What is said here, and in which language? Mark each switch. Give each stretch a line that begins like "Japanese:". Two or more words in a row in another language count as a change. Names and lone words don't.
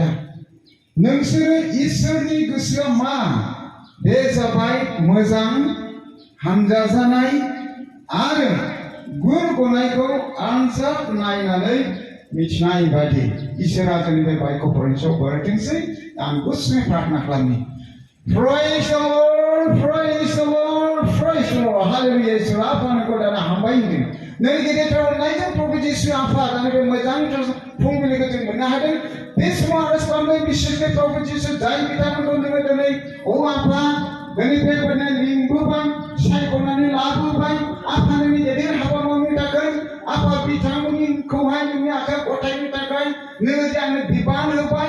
Bodo: नोंसोरो इसोरनि गोसोआ मा बे जाबाय मोजां हामजाजानाय आरो गुर गनायखौ आनजाद नायनानै मिथिनाय बादि। इसोरा जोंनि बे बाइकखौ फरायनायाव बरायथोंसै। आं गुसुङै प्रार्थना खालामनि।
English: Praise the Lord, praise the Lord, praise the Lord. Hallelujah.
Bodo: इसोर आफाखौ दाना हामबाय होनदों। नों गेदेरथार अननायजों प्रभु जिसु आफा दानि बे मोजांथार फुंबिलिखौ जों मोननो हादों। बे समाव आरज खालामदों बिसोरनि प्रभु जिसु जाय बिथांमोनखौ जोङो दिनै आफा दिनै बेबायदिनो लिंबोबाय सायख'नानै लाबोबाय आफा नोंनि गेदेर हाबा मावनो थाखाय आफा बिथांमोनखौहाय नोंनि आखायाव गथायनो थाखाय नोङो जे आंनो बिबान होबाय।